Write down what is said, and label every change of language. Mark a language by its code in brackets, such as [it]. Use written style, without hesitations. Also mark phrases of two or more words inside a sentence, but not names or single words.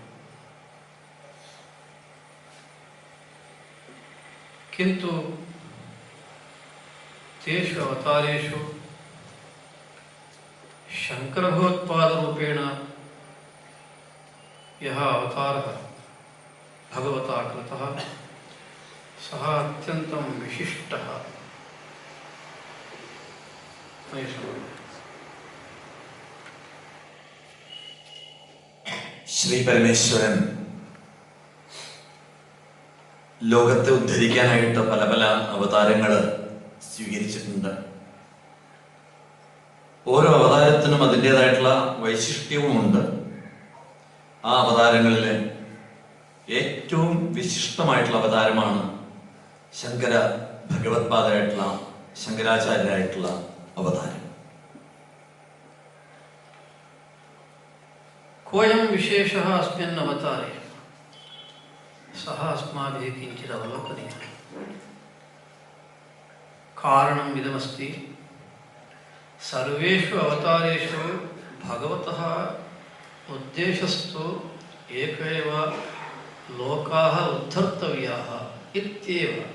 [sa] किन्तु तेषु अवतारेषु शङ्करभगवत्पादरूपेण यः अवतारः भगवता कृतः सः अत्यन्तं विशिष्टः। [ml] ശ്രീ പരമേശ്വരൻ ലോകത്തെ ഉദ്ധരിക്കാനായിട്ട് പല പല അവതാരങ്ങൾ സ്വീകരിച്ചിട്ടുണ്ട്. ഓരോ അവതാരത്തിനും അതിൻ്റെതായിട്ടുള്ള വൈശിഷ്ട്യവുമുണ്ട്. ആ അവതാരങ്ങളിൽ ഏറ്റവും വിശിഷ്ടമായിട്ടുള്ള അവതാരമാണ് ശങ്കര ഭഗവത്പാദരായിട്ടുള്ള ശങ്കരാചാര്യരായിട്ടുള്ള അവതാരം. [sa] कोऽयं विशेषः अस्मिन् अवतारे सः अस्माभिः किञ्चित् अवलोकनीयः। कारणम् इदमस्ति, सर्वेषु अवतारेषु भगवतः उद्देशस्तु एक एव, लोकाः उद्धर्तव्याः इत्येव।